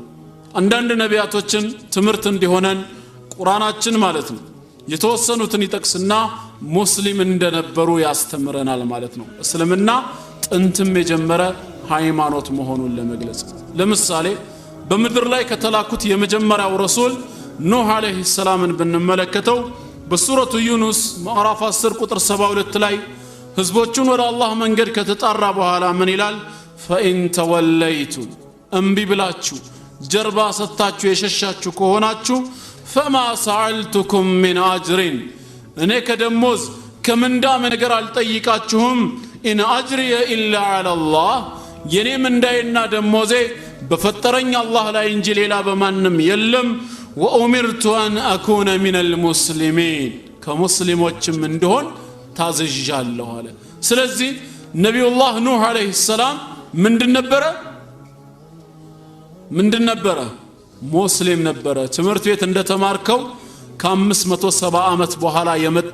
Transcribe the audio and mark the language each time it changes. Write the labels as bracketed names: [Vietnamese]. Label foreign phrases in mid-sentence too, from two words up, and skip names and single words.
[Amharic] አንዳንድ ነቢያቶችን ትምህርት እንዲሆነን ቁርአናችን ማለት ነው የተወሰኑትን ይጠቅስና ሙስሊም እንደነበሩ ያስተምረናል ማለት ነው። እስልምና ጥንትም የጀመረ ሃይማኖት መሆኑን ለመግለጽ ለምሳሌ በምድር ላይ ከተላኩት የመጀመሪያው ረሱል ኑህ [Arabic] عليه السلام [Amharic] ብንመለከተው በሱረቱ ዩኑስ ምዕራፍ 10 ቁጥር 72 ላይ ህዝቦቹን ወደ አላህ መንገድ ከተጣራ በኋላ ምን ይላል? [Arabic] فإن توليتم [Amharic] እምቢ ብላችሁ ጀርባ ሰጥታችሁ የሸሻችሁ ከሆናችሁ [Arabic] فما سألتكم من [Amharic] أجر እኔ ከደሞዝ ከምንዳ ነገር አልጠይቃችሁም [Arabic] إن أجري إلا على الله [Amharic] የኔ ምንዳዬና ደሞዜ በፈጠረኝ አላህ ላይ እንጂ ሌላ በማንም የለም [Arabic] وأمرت أن أكون من المسلمين [Amharic] ከሙስሊሞችም እንደሆን ታዘዣለሁ አለ ስለዚህ ነብዩላህ ኑህ [Arabic] عليه السلام [Amharic] ምንድን ነበረ ሙስሊም ነበረ ትምህርት ቤት እንደተማርከው ከ570 ዓመት በኋላ የመጣ